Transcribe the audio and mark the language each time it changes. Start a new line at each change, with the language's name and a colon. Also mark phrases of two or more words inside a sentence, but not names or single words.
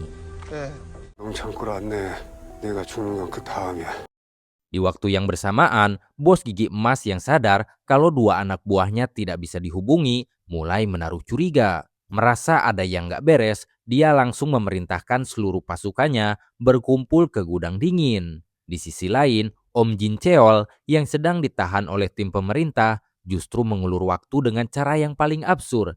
Korean: 너무 참고로 왔네. 내가 죽는 건 그 다음이야.
Indonesian: Di waktu yang bersamaan, bos gigi emas yang sadar kalau dua anak buahnya tidak bisa dihubungi mulai menaruh curiga. Merasa ada yang nggak beres, dia langsung memerintahkan seluruh pasukannya berkumpul ke gudang dingin. Di sisi lain, Om Jin Cheol yang sedang ditahan oleh tim pemerintah justru mengulur waktu dengan cara yang paling absurd.